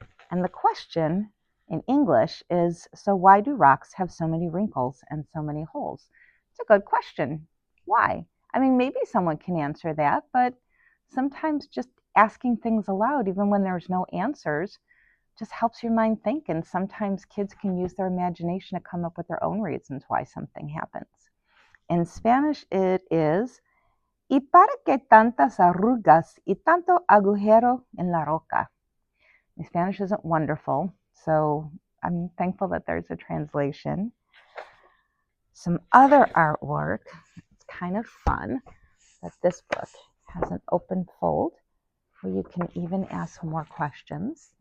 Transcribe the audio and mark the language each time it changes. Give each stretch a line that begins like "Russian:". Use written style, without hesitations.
English: And the question in English is, so why do rocks have so many wrinkles and so many holes? It's a good question. Why? I mean, maybe someone can answer that, but sometimes just asking things aloud, even when there's no answers, just helps your mind think. And sometimes kids can use their imagination to come up with their own reasons why something happens. In Spanish, it is,
Spanish: ¿y para qué tantas arrugas y tanto agujero en la roca?
English: My Spanish isn't wonderful, so I'm thankful that there's a translation. Some other artwork. It's kind of fun that this book has an open fold where you can even ask more questions.